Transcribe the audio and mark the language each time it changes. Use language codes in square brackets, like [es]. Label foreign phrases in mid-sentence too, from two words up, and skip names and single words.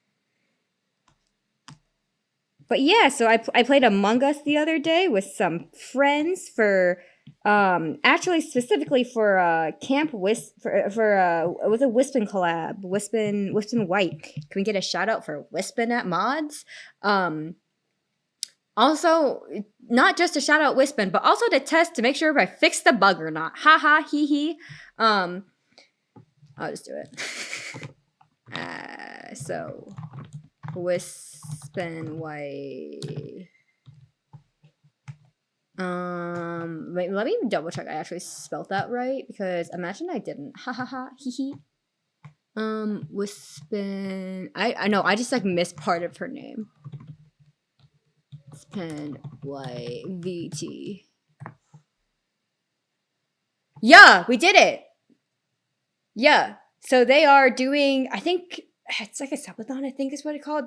[en] But yeah, so I played Among Us the other day with some friends for actually specifically for Camp Wisp for it was a Wispin collab. Wispin White. Can we get a shout out for Wispin at mods? Also, not just to shout out Wispin, but also to test to make sure if I fixed the bug or not. Ha ha, hee hee. I'll just do it. So, Wispin White. Wait, let me double check I actually spelled that right, because imagine I didn't. Ha ha ha, hee hee. Wispin. I know, I just like missed part of her name. NYVT. Yeah, we did it. Yeah. So they are doing, I think it's like a subathon, I think is what it's called.